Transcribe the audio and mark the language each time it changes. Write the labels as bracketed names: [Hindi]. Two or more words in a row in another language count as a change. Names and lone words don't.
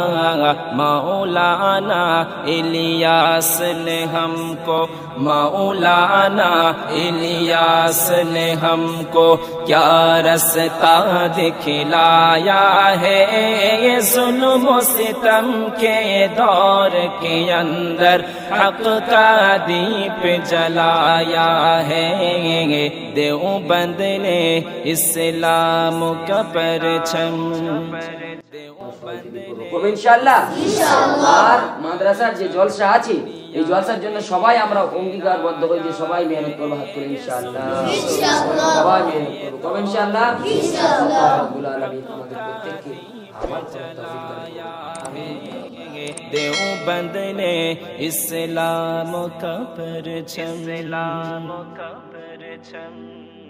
[Urdu] مولانا الیاس نے ہم کو، مولانا الیاس نے ہم کو کیا رستہ دکھلایا ہے۔ یہ ظلم و ستم کے دور کے اندر حق کا دیپ جلایا ہے۔ دیوبند نے اسلام کا پرچم، [Bangla] ইনশাআল্লাহ আর মাদ্রাসার যে জলসা আছে এই জলসার জন্য সবাই আমরা অঙ্গীকারবদ্ধ হই যে সবাই মেহনত করব, হাত করে ইনশাআল্লাহ সবাই মেহনত করব। তবে ইনশাআল্লাহ [Arabic] ربّ العالمين [Bangla] আমাদের প্রত্যেককে আমার তৌফিক দান করুন। আমিন। [Urdu] دیوبند نے اسلام کا پرچم، اسلام کا پرچم۔